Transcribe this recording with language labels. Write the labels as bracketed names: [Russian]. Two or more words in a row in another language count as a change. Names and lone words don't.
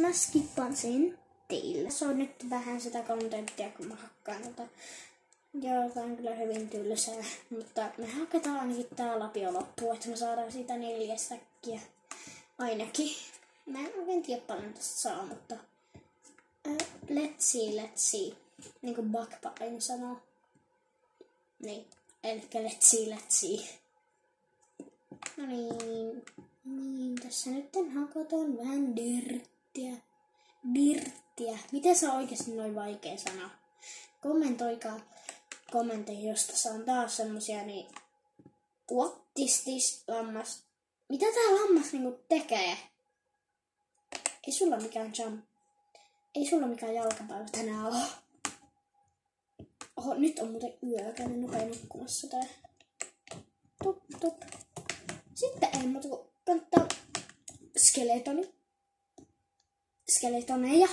[Finnish] Mä skippan sen teille. Se on nyt vähän sitä kontenttia, kun mä hakkaan tota. Joo, tää on kyllä hyvin tylsää. Mutta me hakataan ainakin tää lapio loppuun, että me saadaan siitä 4 säkkiä. Ainakin. Mä en oikein tiedä paljon tästä saa, mutta [English] let's see. [Finnish] Niin kuin Backpa aina sanoo. Niin, elikkä [English] let's see. [Finnish] No niin, tässä nyt hakataan vähän dirttiä. Miten se on oikeesti noin vaikea sana? Kommentoikaa kommentteihin, jos tässä on taas semmosia, niin [English] what is this [Finnish] lammas? Mitä tää lammas niinku tekee? Ei sulla mikään jalkapäivä tänään oo. Oho, nyt on muuten yö, käyn nopea nukkumassa tää. Top. Sitten ei muuta kuin kannattaa skeletoneja.